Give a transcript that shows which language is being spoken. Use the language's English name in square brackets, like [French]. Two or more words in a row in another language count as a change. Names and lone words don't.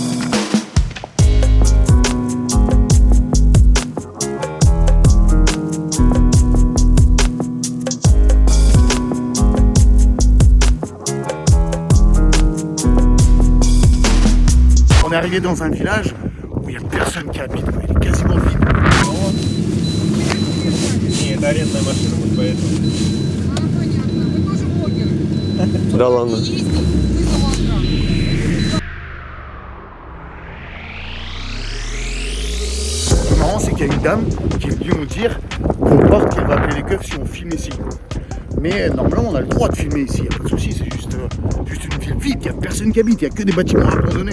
[French] On est arrivé dans un village où il n'y a personne qui habite, il est quasiment vide. [Russian] Это арендная машина, вот поэтому. Понятно. Вы тоже блогеры. Да ладно. Ездить вызовом охраны. [French] Le marrant, c'est qu'il y a une dame qui est venue nous dire qu'on parte, qu'elle va appeler les keufs si on filme ici. Mais normalement, on a le droit de filmer ici, il n'y a pas de souci, c'est juste une ville vide, il n'y a personne qui habite, il n'y a que des bâtiments abandonnés.